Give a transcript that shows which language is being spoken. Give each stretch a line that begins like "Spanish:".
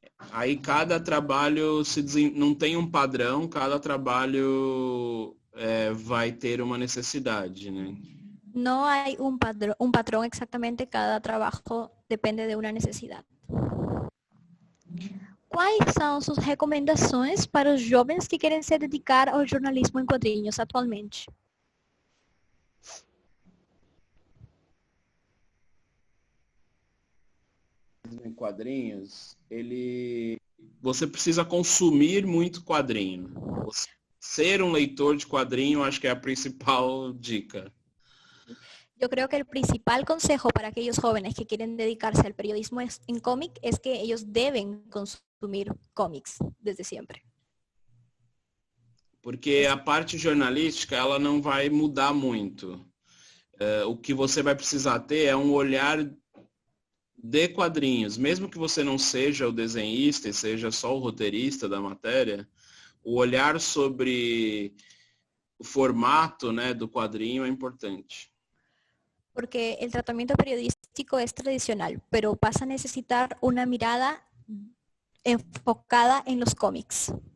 Portuguese: Aí cada trabalho não tem um padrão, cada trabalho vai ter uma necessidade, né?
Spanish: No hay un patrón exactamente, cada trabajo depende de una necesidad.
Portuguese: Quais são suas recomendações para os jovens que querem se dedicar ao jornalismo em quadrinhos atualmente? Em quadrinhos, você precisa consumir muito quadrinho. Ser um leitor de quadrinho, acho que é a principal dica.
Spanish: Yo creo que el principal consejo para aquellos jóvenes que quieren dedicarse al periodismo en cómic es que ellos deben consumir cómics desde siempre.
Portuguese: Porque a parte jornalística, ela não vai mudar muito. O que você vai precisar ter é um olhar de quadrinhos. Mesmo que você não seja o desenhista e seja só o roteirista da matéria, o olhar sobre o formato, né, do quadrinho é importante.
Spanish: Porque el tratamiento periodístico es tradicional, pero vas a necesitar una mirada enfocada en los cómics.